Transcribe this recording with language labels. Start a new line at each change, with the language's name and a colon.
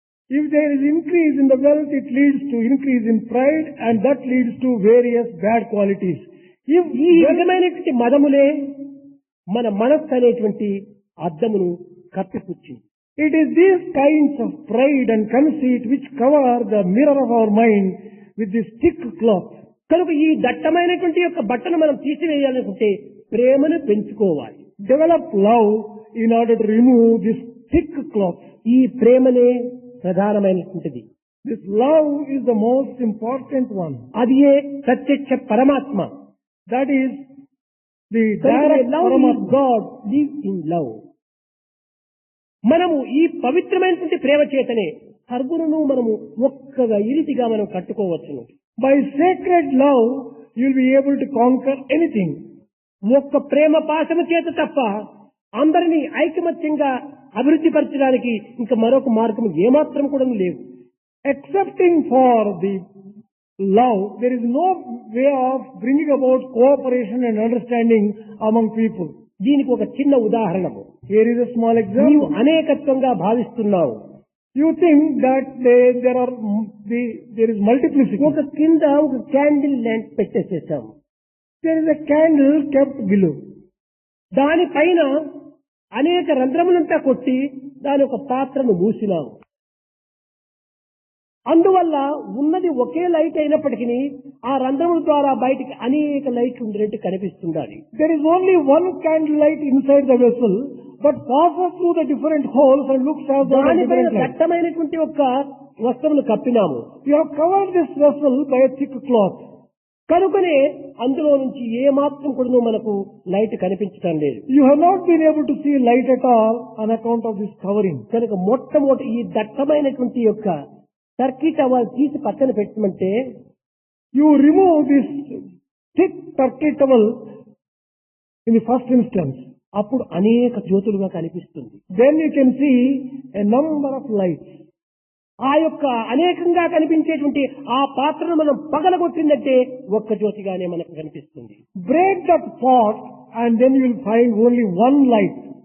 English: If there is increase in the wealth, it leads to increase in pride, and that leads to various bad qualities. If
Telugu: ఈ విధమైనటువంటి మదములే మన మనస్సు అనేటువంటి అద్దమును కప్పిపుచ్చింది.
English: it is these kinds of pride and conceit which cover the mirror of our mind with this thick cloth.
Telugu: కనుక ఈ దట్టమైనటువంటి యొక్క బట్టను మనం తీసివేయాలనుకుంటే ప్రేమను పెంచుకోవాలి.
English: Develop love in order to remove this thick cloth.
Telugu: ఈ ప్రేమనే ప్రధానమైనటువంటిది.
English: This love is the most important one.
Telugu: అది ఏ ప్రత్యక్ష పరమాత్మ.
English: That is the direct love Paramatma. God, live in love.
Telugu: మనము ఈ పవిత్రమైనటువంటి ప్రేమ చేతనే సర్వులను మనము ఒక్కగా ఇరితిగా మనం కట్టుకోవచ్చును.
English: By sacred love, you will be able to conquer anything.
Telugu: ఒక్క ప్రేమ పాశము చేత తప్ప అందరినీ ఐకమత్యంగా అభివృద్ధి పరచడానికి ఇంకా మరొక మార్గం ఏమాత్రం కూడా లేవు.
English: Excepting for the love, there is no way of bringing about cooperation and understanding among people.
Telugu: దీనికి ఒక చిన్న ఉదాహరణము.
English: Here is a small
Telugu: నీవు
English: example.
Telugu: అనేకత్వంగా భావిస్తున్నావు.
English: You think that there is multiplicity.
Telugu: ఒక కింద ఒక candle lamp పెట్టేసేసాము.
English: There is a candle kept below.
Telugu: దానిపైన అనేక రంధ్రములంతా కొట్టి దాని ఒక పాత్రను మూసినాము. అందువల్ల ఉన్నది ఒకే లైట్ అయినప్పటికీ ఆ రంధ్రముల ద్వారా బయటికి అనేక లైట్లు ఉండేట్టు కనిపిస్తుండాలి.
English: There is only one candle light inside the vessel, but passes through the different holes and looks as though a
Telugu: దానిపైన
English: different light.
Telugu: దట్టమైనటువంటి ఒక వస్త్రమును కప్పినాము.
English: You have covered this vessel by a thick cloth.
Telugu: కనుకనే అందులో నుంచి ఏ మాత్రం కూడా మనకు light కనిపించడం లేదు.
English: You have not been able to see light at all on account of this covering.
Telugu: కనుక మొట్టమొదటి ఈ దట్టమైనటువంటి యొక్క సర్కిట్ అవల్ తీసి పక్కన పెట్టమంటే
English: You remove this thick turkey towel in the first instance.
Telugu: అప్పుడు అనేక జ్యోతులుగా కనిపిస్తుంది.
English: Then you can see a number of lights.
Telugu: ఆ యొక్క అనేకంగా కనిపించేటువంటి ఆ పాత్రను మనం పగలగొట్టిందంటే ఒక్క జ్యోతిగానే మనకు కనిపిస్తుంది.
English: Break that pot and then you will find only one light.